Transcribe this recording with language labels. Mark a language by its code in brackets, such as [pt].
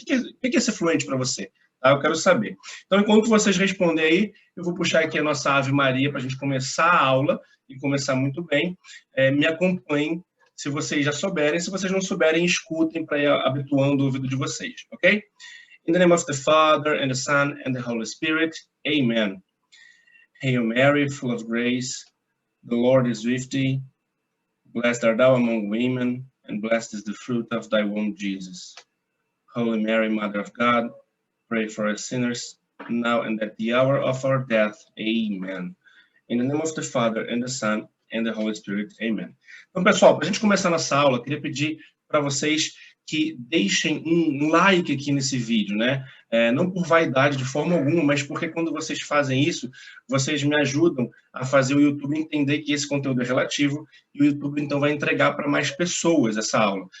[pt] O que é ser fluente para você? Tá? Eu quero saber. Então, enquanto vocês respondem aí, eu vou puxar aqui a nossa Ave Maria para a gente começar a aula e começar muito bem. Me acompanhem, se vocês já souberem. Se vocês não souberem, escutem para ir habituando o ouvido de vocês, ok? [en] In the name of the Father, and the Son, and the Holy Spirit. Amen. Hail Mary, full of grace, the Lord is with thee. Blessed art thou among women, and blessed is the fruit of thy womb, Jesus. Holy Mary, Mother of God, pray for us sinners, now and at the hour of our death. Amen. In the name of the Father, and the Son, and the Holy Spirit. Amen. [pt] Então, pessoal, para a gente começar nossa aula, eu queria pedir para vocês que deixem um like aqui nesse vídeo, né? Não por vaidade de forma alguma, mas porque quando vocês fazem isso, vocês me ajudam a fazer o YouTube entender que esse conteúdo é relativo e o YouTube, então, vai entregar para mais pessoas essa aula.